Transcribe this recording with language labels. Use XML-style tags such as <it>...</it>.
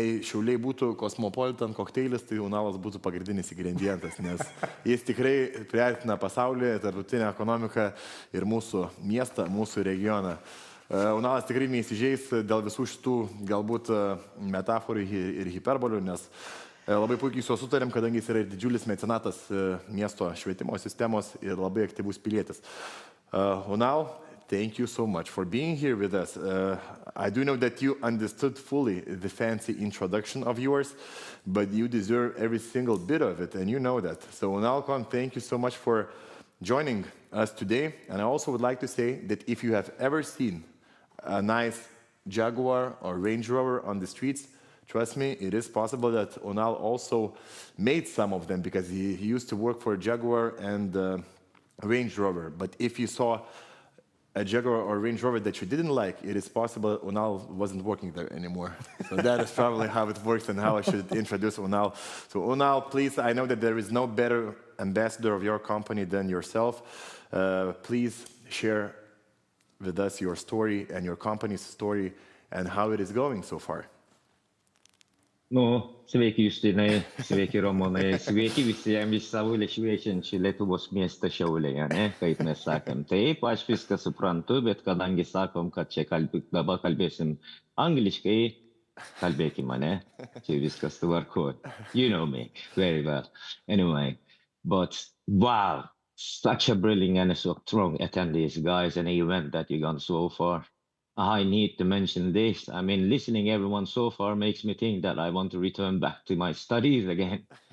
<lt>Jei Šiauliai būtų Cosmopolitan kokteilis, tai Unalas būtų pagrindinis ingredientas, nes jis tikrai priartina pasaulį, tarptautinę ekonomiką ir mūsų miestą, mūsų regioną. Unalas tikrai neįsižeis dėl visų šitų galbūt metaforų ir hiperbolių, nes labai puikiai su sutarėm, kadangi jis yra ir didžiulis mecenatas miesto švietimo sistemos ir labai aktyvus pilietis.</lt> <en>Unal, thank you so much for being here with us. I do know that you understood fully the fancy introduction of yours, but you deserve every single bit of it, and you know that. So Unal, thank you so much for joining us today. And I also would like to say that if you have ever seen a nice Jaguar or Range Rover on the streets, trust me, it is possible that Unal also made some of them because he used to work for Jaguar and Range Rover. But if you saw a Jaguar or Range Rover that you didn't like, it is possible Unal wasn't working there anymore. So that is probably how it works and how I should introduce Unal. So Unal, please, I know that there is no better ambassador of your company than yourself. Please share with us your story and your company's story and how it is going so far.</en> <lt>Nu, sveiki Justinai, sveiki Romanai, sveiki visiems iš savo šviečiančių Lietuvos miestą Šiauliai, ne, kaip mes sakėm. Taip, aš viską suprantu, bet kadangi sakom, kad čia dabar kalbėsim angliškai, kalbėkime, ne, čia viskas tvarko.</lt> <en>You know me very well. Anyway, but wow, such a brilliant and so strong attendees, guys, an event that you've gone so far. I need to mention this. I mean, listening everyone so far makes me think that I want to return back to my studies again.</en>